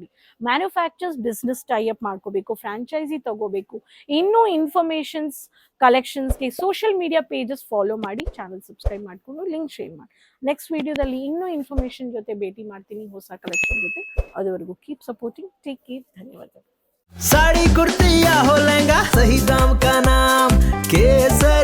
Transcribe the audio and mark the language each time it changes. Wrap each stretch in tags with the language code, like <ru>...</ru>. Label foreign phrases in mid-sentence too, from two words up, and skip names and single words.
<en>manufacturers business tie up</en> <kn>ಮಾಡ್ಕೋಬೇಕು, ಫ್ರಾಂಚೈಸಿ ತಗೋಬೇಕು, ಇನ್ನೂ</kn> <en>informations collections social media pages follow</en> <kn>ಮಾಡಿ,</kn> <en>channel subscribe</en> <kn>ಮಾಡಿಕೊಂಡು</kn> <en>link share</en> <kn>ಮಾಡಿ.</kn> <en>next video</en> <kn>ಇನ್ನೂ ಇನ್ಫಾರ್ಮೇಶನ್ ಜೊತೆ ಭೇಟಿ ಮಾಡ್ತೀನಿ, ಹೊಸ ಕಲೆಕ್ಷನ್ ಜೊತೆ. ಅದುವರೆಗೂ</kn> <en>keep supporting, take care,</en> <kn>ಧನ್ಯವಾದ.</kn> <hi>साड़ी कुर्ती या हो लहंगा, सही दाम का नाम केसर।</hi>